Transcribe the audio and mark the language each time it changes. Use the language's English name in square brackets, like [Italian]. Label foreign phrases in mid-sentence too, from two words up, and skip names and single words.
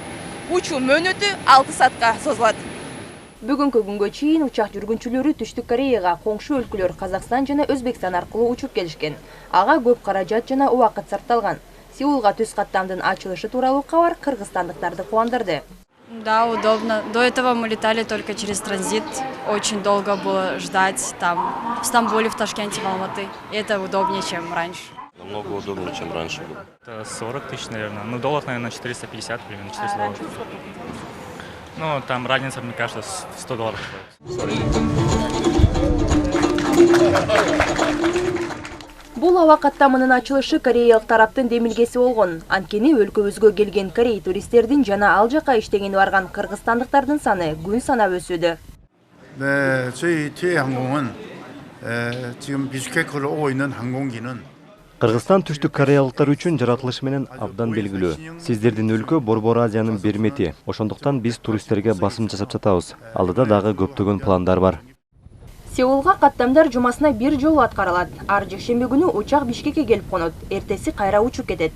[Kyrgyz] Учуу мөөнөтү 6 саатка созулат. Бүгүнкү күнгө чейин учак жүргүнчүлөрү Түштүк Кореяга коңшу өлкөлөр Казакстан жана Өзбекстан аркылуу учуп келишкен. Ага көп каражат жана убакыт сарпталган. Сеулга түз каттамдын ачылышы тууралуу кабар кыргызстандыктарды кубандырды. [Russian] Да, удобно. До этого мы летали только через транзит. Очень долго было ждать там в Стамбуле, в Ташкенте, в Алматы. Это удобнее, чем раньше. Намного удобнее, чем раньше было. Это 40 тысяч, наверное. Ну, долларов, наверное, 450, примерно 400 долларов. Ну, там разница, мне кажется, 100 долларов [Kyrgyz] Бул аба каттамынын ачылышы кореялык тараптын демилгеси болгон. Анткени өлкөбүзгө келген корей туристтердин жана ал жака иштегени барган кыргызстандыктардын саны күн санап өсүүдө. [Korean] 네, 저희 티웨이 항공은 지금 비슈케크로 오고 있는 항공기는 [Kyrgyz] Кыргызстан түштүк кореялыктар үчүн жаратылышы менен абдан белгилүү. Сиздердин өлкө Борбор Азиянын бир мети. Ошондуктан биз туристтерге басым жасап жатабыз. Алдыда дагы көптөгөн пландар бар. Сеулга каттамдар жумасына бир жолу аткарылат. Ар жекшемби күнү учак Бишкекке келип конот. Эртеси кайра учуп кетет.